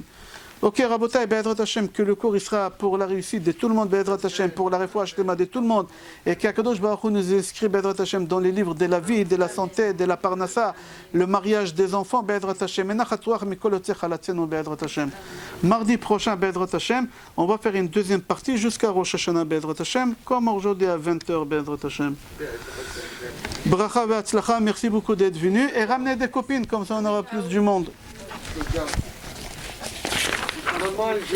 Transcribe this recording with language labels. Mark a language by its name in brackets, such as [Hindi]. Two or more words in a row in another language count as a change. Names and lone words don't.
[Hebrew] Ok, רבותי, בעזרת השם, [French] que le cours il sera pour la réussite de tout le monde, [Hebrew] בעזרת השם, [French] pour la [Hebrew] רפואה שלמה [French] de tout le monde, et qu' [Hebrew] הקדוש ברוך הוא [French] nous inscrit, Be'ezrat Hashem, dans les livres de la vie, de la santé, de la parnassa, le mariage des enfants, [Hebrew] בעזרת השם, בעזרת השם. [French] Mardi prochain, [Hebrew] בעזרת השם, [French] on va faire une deuxième partie jusqu'à Rosh Hashanah, [Hebrew] בעזרת השם, [French] comme aujourd'hui à 20h, [Hebrew] בעזרת השם. ברכה והצלחה, [French] merci beaucoup d'être venus, et ramenez des copines, comme ça on aura plus du monde.